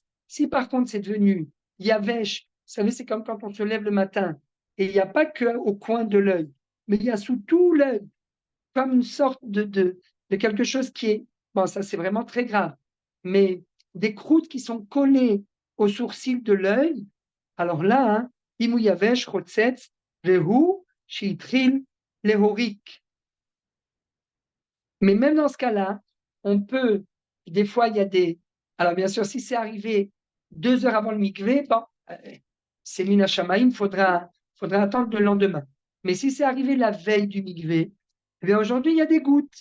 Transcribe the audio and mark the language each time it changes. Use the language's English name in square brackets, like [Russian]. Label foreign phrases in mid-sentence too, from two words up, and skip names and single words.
[French] Si par contre c'est devenu yavesh, vous savez, c'est comme quand on se lève le matin et il n'y a pas que au coin de l'œil, mais il y a sous tout l'œil, comme une sorte de quelque chose qui est, bon, ça c'est vraiment très grave, mais des croûtes qui sont collées aux sourcils de l'œil. Alors là, hein, [Hebrew] imu yavesh chotzetz vehu shitril lehorik. [French] Mais même dans ce cas-là, on peut, des fois, il y a des. Alors, bien sûr, si c'est arrivé 2 heures avant le mikvé, bon, c'est [Hebrew] mina shamaïm, [French] faudra attendre le lendemain. Mais si c'est arrivé la veille du mikvé, eh bien aujourd'hui, il y a des gouttes.